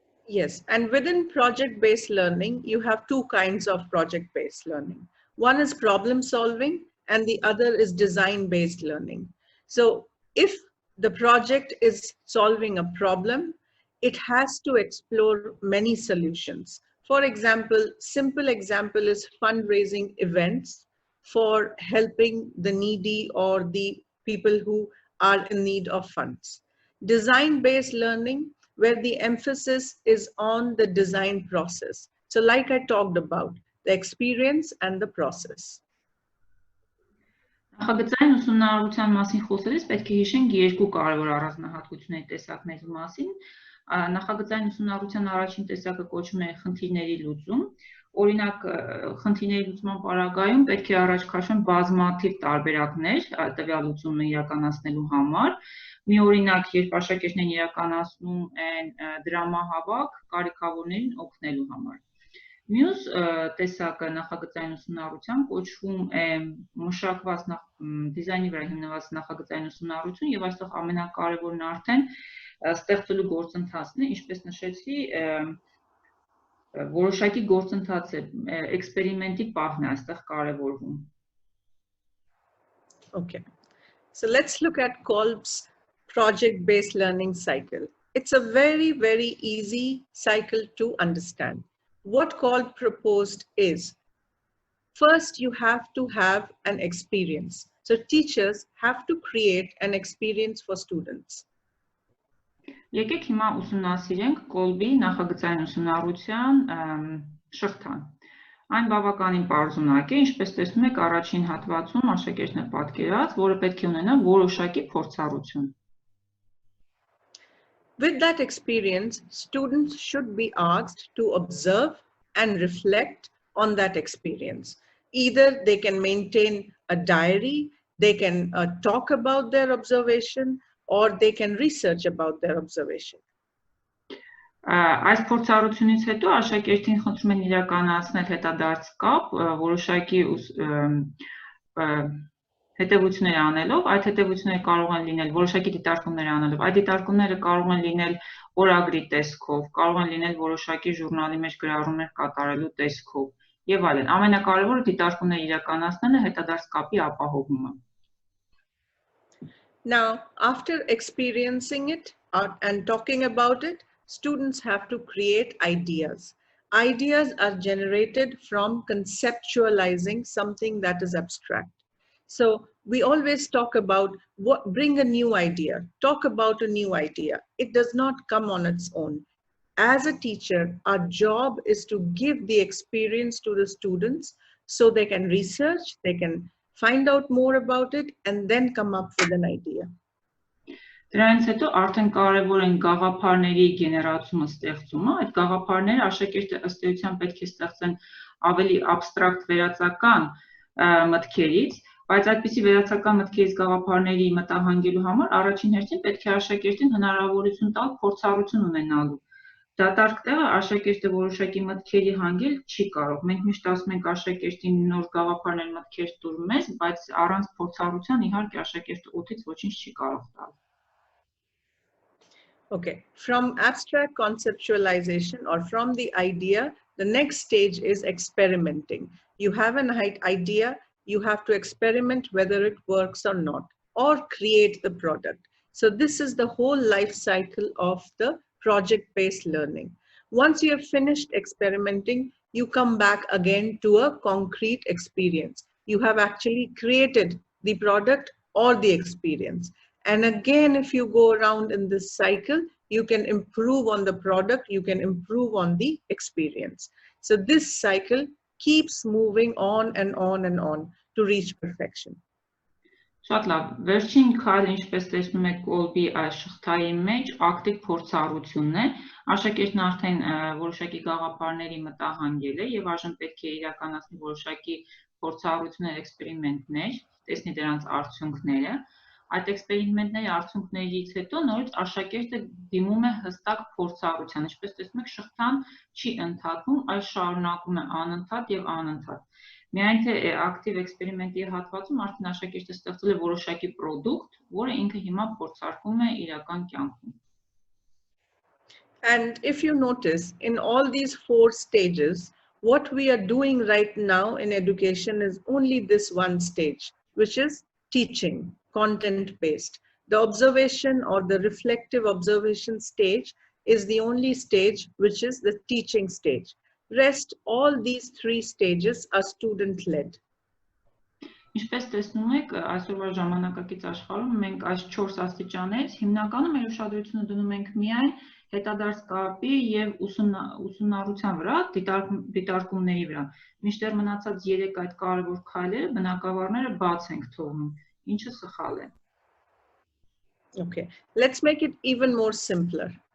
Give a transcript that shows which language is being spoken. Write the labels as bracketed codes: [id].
[en] Yes, and within project-based learning, you have two kinds of project-based learning. One is problem solving and the other is design-based learning. So if the project is solving a problem, it has to explore many solutions. For example, simple example is fundraising events for helping the needy or the people who are in need of funds. Design-based learning, where the emphasis is on the design process. So like I talked about, the experience and the process. [hy] Նախագծային ուսումնառության մասին խոսելիս պետք է հիշենք երկու կարևոր առանձնահատկությունների տեսակների մասին։ Նախագծային ուսումնառության առաջին տեսակը կոչվում է խնդիրների լուծում։ Օրինակ, խնդիրների լուծման պարագայում պետք է առաջ քաշվեն բազմաթիվ տարբերակներ տվյալ լուծումը իրականացնելու համար։ Մի օրինակ, երբ աշակերտներն իրականացնում են դրամահավաք կարիքավորներին օգնելու համար։ Մյուս տեսակը նախագծային ուսումնառության կոչվում է մշակված դիզայնի վրա հիմնված նախագծային ուսումնառություն եւ այստեղ ամենակարևորն արդեն ստեղծելու գործընթացն է, ինչպես նշեցի, որոշակի գործընթաց է, էքսպերիմենտի պահն է այստեղ կարևորվում։ [en] Okay. So let's look at Kolb's project-based learning cycle. It's a very, very easy cycle to understand. What Kolb proposed is, first you have to have an experience. So teachers have to create an experience for students. [hy] Եկեք հիմա ուսումնասիրենք Kolb-ի նախագծային ուսումնառության շղթան։ Այն բավականին պարզունակ է, ինչպես տեսնում եք առաջին հատվածում աշակերտն է պատկերած, որը պետք է ունենա որոշակի փորձառություն։ [en] With that experience, students should be asked to observe and reflect on that experience. Either they can maintain a diary, they can talk about their observation, or they can research about their observation. [hy] Այս փորձառությունից հետո աշակերտին խնդրում են իրականացնել հետադարձ կապ, որոշակի հետևություններ անելով, այդ հետևությունները կարող են լինել որոշակի դիտարկումներ անելով, այդ դիտարկումները կարող են լինել օրագրի տեսքով, կարող են լինել որոշակի ժուրնալի մեջ գրառումներ կատարելու տեսքով եւ այլն։ Ամենակարևորը դիտարկումներ իրականացնելը հետադարձ կապի ապահովումը։ [en] Now, after experiencing it and talking about it, students have to create ideas. Ideas are generated from conceptualizing something that is abstract. So we always talk about bring a new idea, talk about a new idea. It does not come on its own. As a teacher, our job is to give the experience to the students so they can research, they can find out more about it, and then come up with an idea. [hy] Դրանից հետո արդեն կարևոր են գաղափարների գեներացումը, ստեղծումը։ Այդ գաղափարները աշակերտը ըստ էության պետք է ստեղծեն ավելի абստրակտ վերացական մտքերից, բայց այդպիսի վերացական մտքերից գաղափարների մտահանգելու համար առաջին հերթին պետք է աշակերտին հնարավորություն տալ փորձառություն ունենալու։ Դատարկ տեղը աշակերտը որոշակի մտքերի հանգել չի կարող։ Մենք միշտ ասում ենք աշակերտին նոր գաղափարներ մտքեր տուր մեզ, բայց առանց փորձառության իհարկե աշակերտը օդից ոչինչ չի կարող տալ։ [en] Okay, from abstract conceptualization or from the idea, the next stage is experimenting. You have an idea, you have to experiment whether it works or not, or create the product. So this is the whole life cycle of the project-based learning. Once you have finished experimenting, you come back again to a concrete experience. You have actually created the product or the experience. And again, if you go around in this cycle, you can improve on the product, you can improve on the experience. So this cycle keeps moving on and on and on to reach perfection. [hy] Շատ լավ, վերջին քայլը, ինչպես տեսնում եք կոլբի այս շղթայի մեջ, ակտիվ փորձառությունն է, աշակերտն արդեն որոշակի գաղափարների մտահանգել է եւ այժմ պետք է իրականացնի որոշակի փորձառություններ, էքսպերիմենտներ, տեսնի դրանց արդյունքները։ Այդ էքսպերիմենտների արդյունքներից հետո նորից աշակերտը դիմում է հստակ փորձառության, ինչպես տեսնում եք, շղթան չի ընդհատվում, այլ շարունակում է անընդհատ եւ անընդհատ։ Միայն թե ակտիվ էքսպերիմենտի հատվածում արդեն աշակերտը ստեղծել է որոշակի պրոդուկտ, որը ինքը հիմա փորձարկում է իրական կյանքում։ [en] And if you notice, in all these 4 stages, what we are doing right now in education is only this one stage, which is teaching, content-based. The observation or the reflective observation stage is the only stage which is the teaching stage. Rest, all these 3 stages are student-led. [hy] Ինչպես տեսնում եք, այսօրվա ժամանակակից աշխարհում մենք այս 4 աստիճաններից հիմնականում մեր ուշադրությունը դնում ենք միայն հետադարձ կապի եւ ուսումնառության վրա, դիտարկումների վրա։ Մինչդեռ մնացած 3 այդ կարևոր քայլերը բնակավարները բաց ենք թողնում, ինչը սխալ է։ [en] Okay, let's make it even more simpler.